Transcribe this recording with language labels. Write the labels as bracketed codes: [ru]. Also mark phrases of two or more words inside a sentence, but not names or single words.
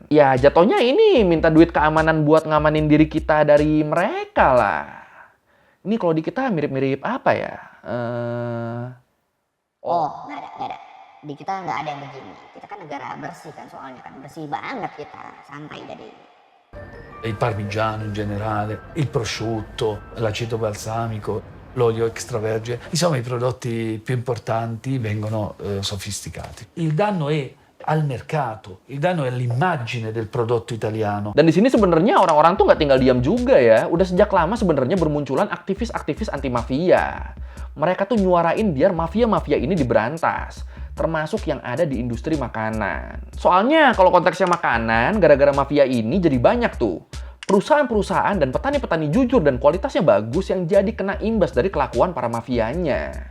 [id] Ya jatuhnya ini minta duit keamanan buat ngamanin diri kita dari mereka lah. Ini kalau di kita mirip-mirip apa ya? Nggak ada. Di kita nggak ada yang begini. Kita kan negara bersih kan soalnya kan. Bersih banget kita, santai jadi. [it] Il parmigiano in generale, il prosciutto, l'aceto balsamico, l'olio extravergine, insomma i prodotti più importanti vengono sofisticati. Il danno è al mercato, il danno è all'immagine del prodotto italiano. [id] Dan di sini sebenarnya orang-orang tuh nggak tinggal diam juga ya. Udah sejak lama sebenarnya bermunculan aktivis-aktivis anti mafia. Mereka tuh nyuarain biar mafia-mafia ini diberantas, termasuk yang ada di industri makanan. Soalnya kalau konteksnya makanan, gara-gara mafia ini jadi banyak tuh perusahaan-perusahaan dan petani-petani jujur dan kualitasnya bagus yang jadi kena imbas dari kelakuan para mafianya.